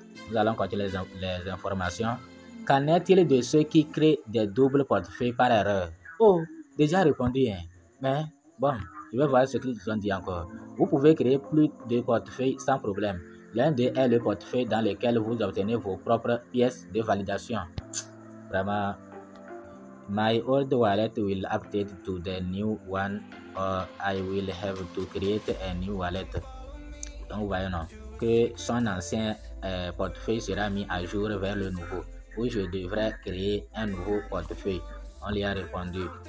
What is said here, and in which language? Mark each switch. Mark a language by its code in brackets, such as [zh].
[fr] Nous allons continuer les informations. Qu'en est-il de ceux qui créent des doubles portefeuilles par erreur? Oh, déjà répondu, hein. Mais bon, je vais voir ce qu'ils ont dit encore. Vous pouvez créer plus de portefeuilles sans problème. L'un d'eux est le portefeuille dans lequel vous obtenez vos propres pièces de validation. [en] Vraiment, my old wallet will update to the new one or I will have to create a new wallet. [fr] Donc, vous voyez, non, que son ancien portefeuille sera mis à jour vers le nouveau. Ou je devrais créer un nouveau portefeuille. On lui a répondu.